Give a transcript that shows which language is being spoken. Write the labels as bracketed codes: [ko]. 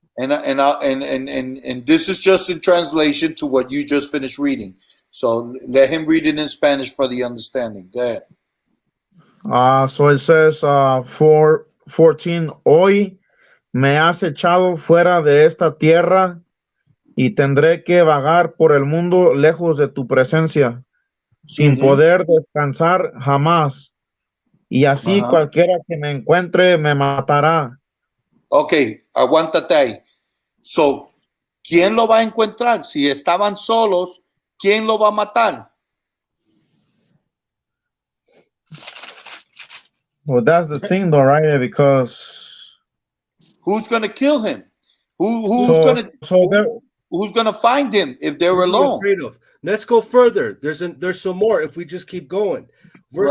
[en] And this is just in translation to what you just finished reading. So let him read it in Spanish for the understanding. Go ahead. So it says 4:14. [es] Hoy me has echado fuera de esta tierra y tendré que vagar por el mundo lejos de tu presencia, sin Mhm. poder descansar jamás. Y así Ajá. cualquiera que me encuentre me matará. Ok, aguántate ahí. So, ¿quién lo va a encontrar? Si estaban solos, ¿quién lo va a matar? [en] Well, that's the thing, though, right? Because Who's going to kill him? so there, Who's going to find him if they're Who's he alone? afraid of? Let's go further. There's some more if we just keep going. Verse